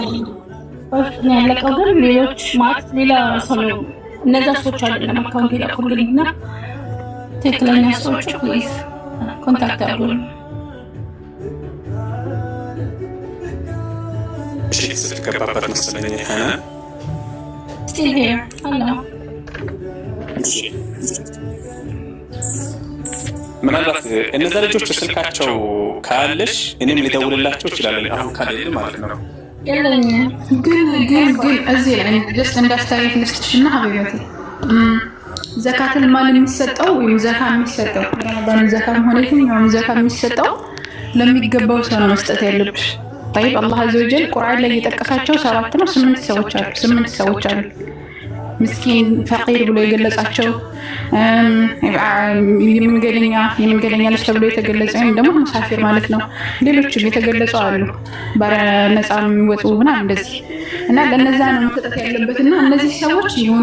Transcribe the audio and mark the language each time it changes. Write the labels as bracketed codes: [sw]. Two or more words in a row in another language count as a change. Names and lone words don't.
[am] በውስጥ ያለቀው ግን ሌሎች ማለት ሌላ ሰው እነዛ ሰዎች አይደለም አካውንት ይላኩልኝና ትክክለኛ ሰዎች ፕሊዝ ኮንታክት አድርጉኝ። እሺ ስትገባበት መሰለኝ ሐና [en] still here hello [am] ምናልባት እነዛ ልጆች ስልካቸው ካለሽ እኔም ሊደውልላቸው ይችላል። አሁን ካለ ማለት ነው። ግን እዚህ ላይ ጀስት እንዳስተያየት ልስጥሽና ሀቢበቴ [ar] زكاة المال [am] የሚሰጠው ወይም ዘካ የሚሰጠው ረመዳን ዘካም ሆነ የትኛውም ዘካ የሚሰጠው ለሚገባው ሰው ነው መስጠት ያለብሽ። طيب አላህ [ar] عز وجل [am] ቁርአን ላይ የጠቀሳቸው 7 ነው 8 ሰዎች አሉ ምስኪን ፈቂር ብሎ የገለጻቸው የመንገደኛ ልጅ ተብሎ የተገለጸ ወይም ደግሞ ሙሳፊር ማለት ነው። ሌሎችም የተገለጹ አሉ በነፃ የሚወጡ ምናምን እንደዚህ እና ለነዛ ነው መሰጠት ያለበትና እነዚህ ሰዎች ይሁኑ